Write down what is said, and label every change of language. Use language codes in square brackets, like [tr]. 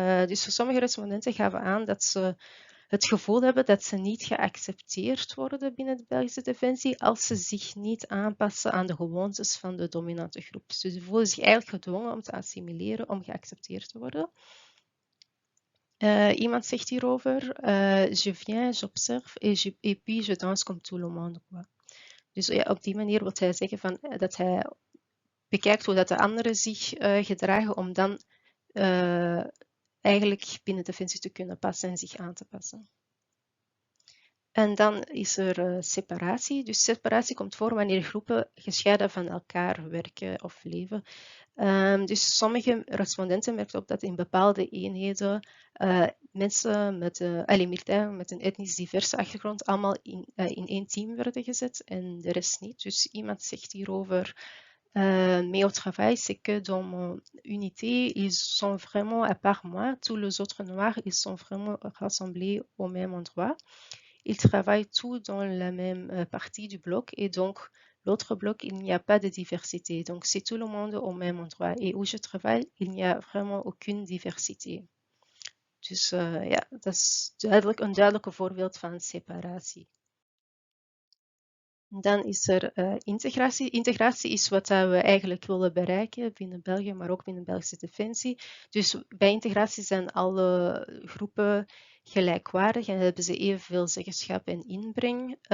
[nl] Dus voor sommige respondenten gaven aan dat ze het gevoel hebben dat ze niet geaccepteerd worden binnen de Belgische Defensie als ze zich niet aanpassen aan de gewoontes van de dominante groep. Dus ze voelen zich eigenlijk gedwongen om te assimileren, om geaccepteerd te worden. Iemand zegt hierover, [fr] je viens, j'observe et puis je danse comme tout le monde. [nl] Dus op die manier wil hij zeggen dat hij bekijkt hoe dat de anderen zich gedragen om dan eigenlijk binnen Defensie te kunnen passen en zich aan te passen. En dan is er separatie. Dus separatie komt voor wanneer groepen gescheiden van elkaar werken of leven. Dus sommige respondenten merkten op dat in bepaalde eenheden mensen militairen met een etnisch diverse achtergrond allemaal in één team werden gezet en de rest niet. Dus iemand zegt hierover, [fr] mais au travail, c'est que dans mon unité, ils sont vraiment à part moi. Tous les autres noirs, ils sont vraiment rassemblés au même endroit. Ils travaillent tous dans la même partie du bloc et donc l'autre bloc, il n'y a pas de diversité. Donc c'est tout le monde au même endroit. Et où je travaille, il n'y a vraiment aucune diversité. [nl] Dus ja, dat is een duidelijke voorbeeld van separatie. Dan is er integratie. Integratie is wat we eigenlijk willen bereiken binnen België, maar ook binnen Belgische Defensie. Dus bij integratie zijn alle groepen gelijkwaardig en hebben ze evenveel zeggenschap en inbreng.